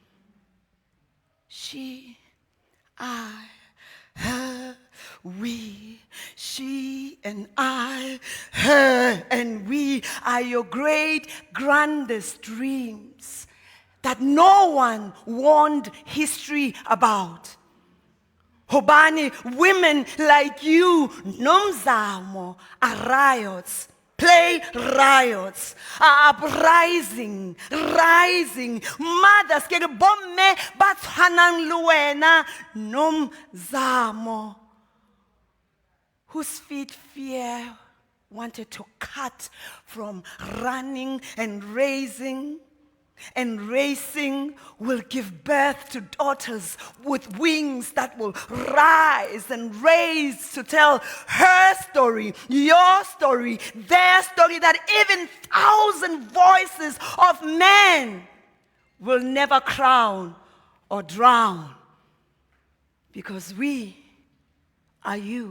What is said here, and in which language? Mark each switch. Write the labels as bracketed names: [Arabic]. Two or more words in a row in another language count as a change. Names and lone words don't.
[English] She, I, her, we, she and I, her and we are your great, grandest dreams that no one warned history about. Hobani, women like you, Nomzamo, are riots. Play riots, uprising, rising. Mothers, [Southern Sotho] ke bomme ba tshwanang le wena, Nomzamo, [English] whose feet fear wanted to cut from running and raising and racing, will give birth to daughters with wings that will rise and raise to tell her story, your story, their story, that even 1,000 voices of men will never crown or drown, because we are you.